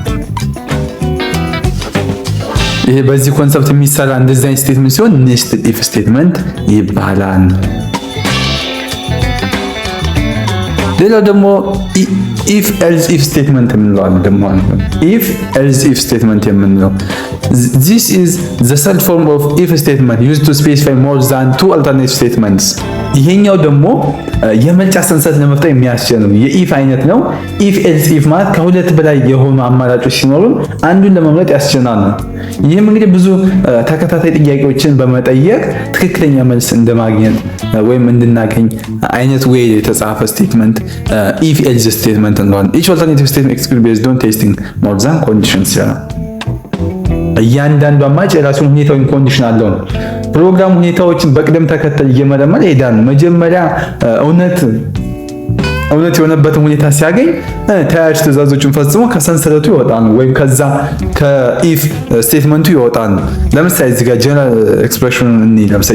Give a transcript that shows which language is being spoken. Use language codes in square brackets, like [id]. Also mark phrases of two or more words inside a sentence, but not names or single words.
[am] ይሄ በዚህ ኮንሰፕት የሚሰራ እንደዚህ አይነት ስቴትመንት ሲሆን [en] nested if statement [am] ይባላል። ሌላው ደግሞ [en] if else if statement [am] የምንለው አለ። ደግሞ [en] if else if statement [am] የምንለው [en] this is the third form of if statement used to specify more than 2 alternative statements። [am] ይሄኛው ደግሞ የመልጫ ሰንሰለት ለመፍጠር የሚያስችል ነው። የኢፍ አይነት ነው። [en] if else if [am] ማለት ከሁለት በላይ የሆኑ አማራጮች ሲኖሩን አንዱን ለመምረጥ ያስችላል ነው። ይህም እንግዲህ ብዙ ተከታታይ ጥያቄዎችን በመጠየቅ ትክክለኛ መልስ እንደማግኘት ወይም እንድናገኝ አይነት ወይ የተጻፈ ስቴትመንት [en] if else statement [am] እንለዋለን። [en] each alternative statement executed based on testing more than conditions [am] ይላል። እያንዳንዱ አማራጭ የራሱን ሁኔታውን ኮንዲሽን አለው ነው። ፕሮግራም ሁኔታዎችን በቅደም ተከተል እየመረመረ ይሄዳል። መጀመሪያ እውነት የሆነበትን ሁኔታ ሲያገኝ ተያያዥ ትዕዛዞችን ፈጽሞ ከሰንሰለቱ ይወጣል ወይም ከዛ [en] ከif statementቱ [am] ይወጣል። ለምሳሌ እዚህ ጋር [en] general expressionኑን [am] ለምሳሌ